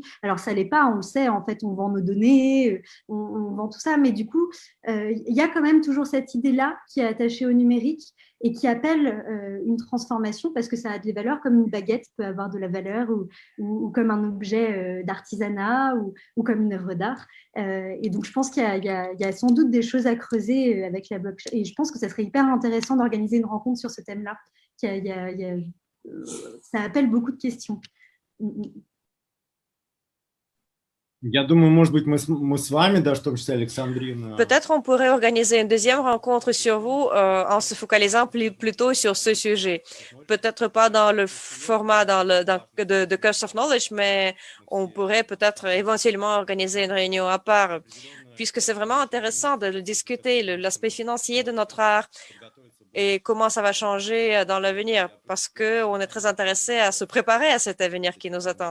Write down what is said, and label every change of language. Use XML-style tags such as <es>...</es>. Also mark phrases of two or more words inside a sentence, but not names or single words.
<fr>Alors, ça ne l'est pas, on le sait, en fait, on vend nos données, on vend tout ça, mais du coup, il y a quand même toujours cette idée-là qui est attachée au numérique et qui appelle une transformation parce que ça a des valeurs comme une baguette peut avoir de la valeur ou comme un objet d'artisanat ou comme une œuvre d'art. Et donc, je pense qu'il y a sans doute des choses à creuser avec la blockchain. Et je pense que ça serait hyper intéressant d'organiser une rencontre sur ce thème-là. Ça appelle beaucoup de questions.</fr> <ru>Я думаю, может быть, мы с вами, да, в том числе Александрина.</ru> <fr>Peut-être on pourrait organiser une deuxième rencontre sur vous en se focalisant plutôt sur ce sujet. Peut-être pas dans le format de Curse of Knowledge, mais on pourrait peut-être éventuellement organiser une réunion à part, puisque c'est vraiment intéressant de discuter l'aspect financier de notre art et comment ça va changer dans l'avenir, parce qu'on est très intéressé à se préparer à cet avenir qui nous attend.</fr>